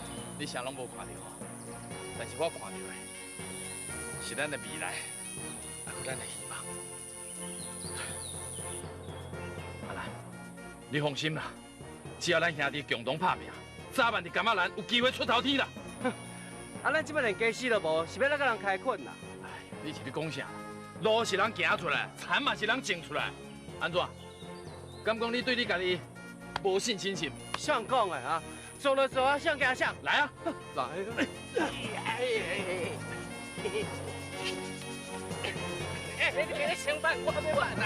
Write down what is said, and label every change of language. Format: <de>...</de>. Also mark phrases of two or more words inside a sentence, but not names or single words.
<nan>你啥拢无看到哦，但是我看到的，是咱的未来，还有咱的希望。阿兰，你放心啦，只要咱兄弟共同打拼，早晚伫柑仔兰有机会出头天啦。啊，咱即摆连家私都无，是要哪个人开垦啦？哎，你是咧讲啥？路是人行出来，田嘛是人种出来，安怎？敢讲你对你家己无信心是？像讲的啊，做就做啊，想行想，来啊！来。你别想办，我要办啦，</nan>